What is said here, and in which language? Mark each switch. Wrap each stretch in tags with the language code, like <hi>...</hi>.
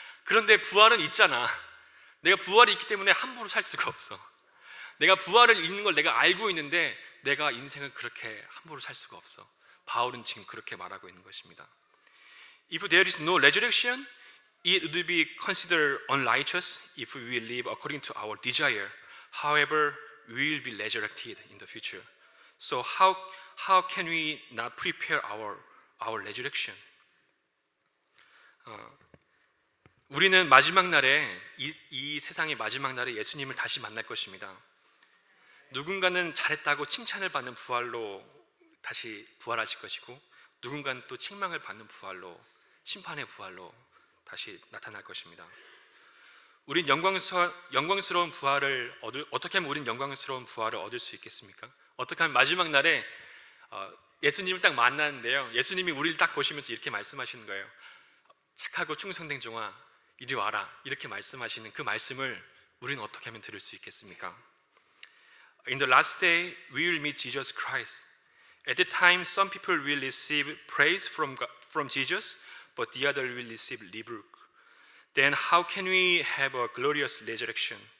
<ko>그런데 부활은 있잖아. 내가 부활이 있기 때문에 함부로 살 수가 없어. 내가 부활을 있는 걸 내가 알고 있는데 내가 인생을 그렇게 함부로 살 수가 없어. 바울은 지금 그렇게 말하고 있는 것입니다.</ko> <en>If there is no resurrection, it would be considered unrighteous if we live according to our desire. However, we will be resurrected in the future. So how can we not prepare our resurrection?</en> <ko>우리는 마지막 날에 이 세상의 마지막 날에 예수님을 다시 만날 것입니다. 누군가는 잘했다고 칭찬을 받는 부활로 다시 부활하실 것이고, 누군가는 또 책망을 받는 부활로, 심판의 부활로 다시 나타날 것입니다. 우린 영광스러운 부활을 어떻게 하면 우린 영광스러운 부활을 얻을 수 있겠습니까? 어떻게 하면 마지막 날에 예수님을 딱 만나는데요, 예수님이 우리를 딱 보시면서 이렇게 말씀하시는 거예요. 착하고 충성된 종아, 이리 와라, 이렇게 말씀하시는 그 말씀을 우리는 어떻게 하면 들을 수 있겠습니까?</ko> <en>In the last day, we will meet Jesus Christ. At that time, some people will receive praise from Jesus, but the other will receive rebuke. Then how can we have a glorious resurrection?</en>